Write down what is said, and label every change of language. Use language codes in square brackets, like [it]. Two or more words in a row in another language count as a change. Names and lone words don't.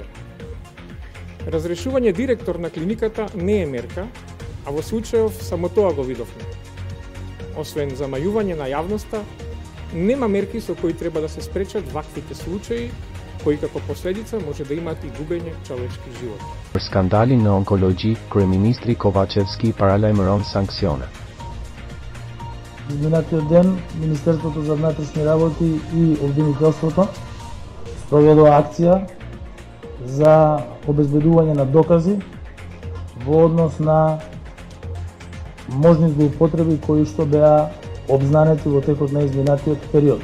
[mk] Разрешување директор на клиниката не е мерка, а во случајов само тоа го видовме. Освен замајување на јавноста, нема мерки со кои треба да се спречат ваквите случаи, кои како последица може да имаат и губење човечки живот. [sq] Për skandalin në onkologji, kryeministri Ковачевски paralajmëron sanksione. Изминатиот ден Министерството за внатрешни работи и обвинителството спроведува акција за обезбедување на докази во однос на можни злоупотреби кои што беа обзнанети во текот на изминатиот период.